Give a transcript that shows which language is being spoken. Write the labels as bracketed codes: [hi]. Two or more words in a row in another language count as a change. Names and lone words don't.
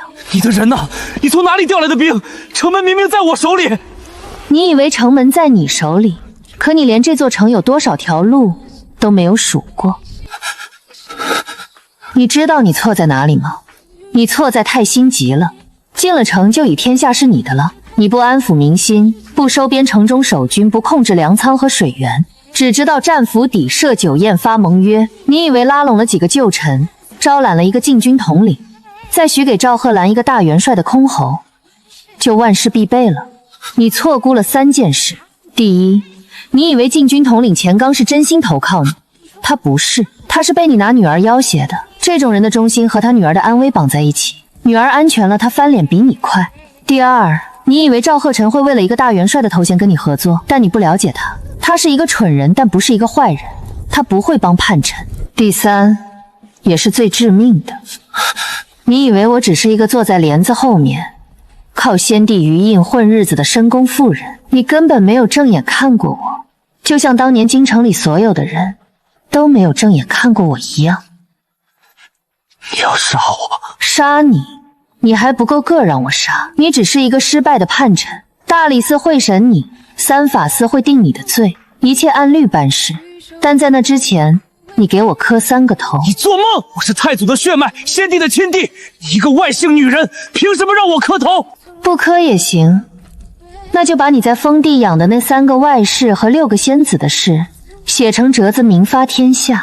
[zh] 你的人呢？你從哪裡調來的兵？城門明明在我手裡。你以為城門在你手裡，可你連這座城有多少條路都沒有數過。你知道你錯在哪裡嗎？你錯在太心急了，進了城就以天下是你的了。你不安撫民心，不收編城中守軍，不控制糧倉和水源，只知道戰府邸、設酒宴、發盟約。你以為拉攏了幾個舊臣，招攬了一個禁軍統領，再許給趙賀蘭一個大元帥的箜篌，就萬事必備了？你錯估了3件事。第一，你以為禁軍統領錢剛是真心投靠你， 他不是，他是被你拿女儿要挟的。这种人的忠心和他女儿的安危綁在一起，女兒安全了，他翻臉比你快。第二，你以為趙賀辰會為了一個大元帥的頭銜跟你合作，但你不了解他，他是一個蠢人，但不是一個壞人，他不會幫叛臣。第三，也是最致命的，你以為我只是一個坐在簾子後面靠先帝餘蔭混日子的深宮婦人，你根本沒有正眼看過我，就像當年京城裡所有的人都沒有正眼看過我一樣。你要殺我？殺你？你還不夠個讓我殺，你只是一個失敗的叛臣。大理寺會審你，三法司會定你的罪，一切按律辦事。但在那之前，你給我磕3個頭。你做夢！我是太祖的血脈，先帝的親弟，你一個外姓女人，憑什麼讓我磕頭？不磕也行，那就把你在封地養的那3個外室和6個仙子的事寫成折子，明發天下。